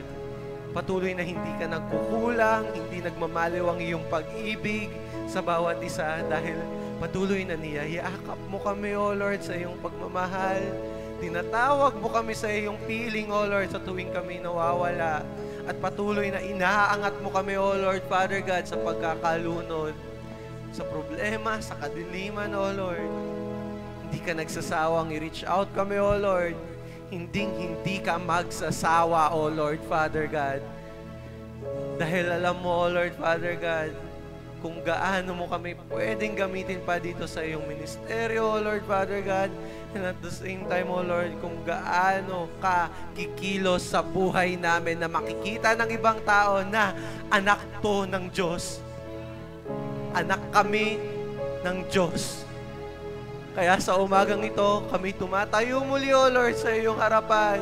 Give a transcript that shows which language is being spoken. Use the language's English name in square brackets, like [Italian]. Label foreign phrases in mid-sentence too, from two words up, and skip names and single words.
[Filipino] Patuloy na hindi ka nagkukulang, hindi nagmamaliw ang iyong pag-ibig sa bawat isa, dahil patuloy na niyayakap mo kami, [English] O Lord, [Filipino] sa iyong pagmamahal. Tinatawag mo kami sa iyong piling, [English] O Lord, [Filipino] sa tuwing kami nawawala. At patuloy na inaangat mo kami, [English] O Lord Father God, [Filipino] sa pagkakalunod, sa problema, sa kadiliman, [English] O Lord. [Filipino] Hindi ka nagsasawang [English] i-reach out [Filipino] kami, [English] O Lord. [Filipino] Hindi ka magsasawa, [English] O Lord Father God. [Filipino] Dahil alam mo, [English] O Lord Father God, [Filipino] kung gaano mo kami pwedeng gamitin pa dito sa iyong ministeryo, [English] O Lord Father God. And at the same time, O Lord, [Filipino] kung gaano ka kikilos sa buhay namin na makikita ng ibang tao na anak to ng Diyos. anak kami ng Diyos. Kaya sa umagang ito, kami tumatayo muli, [English] O Lord, [Filipino] sa iyong harapan.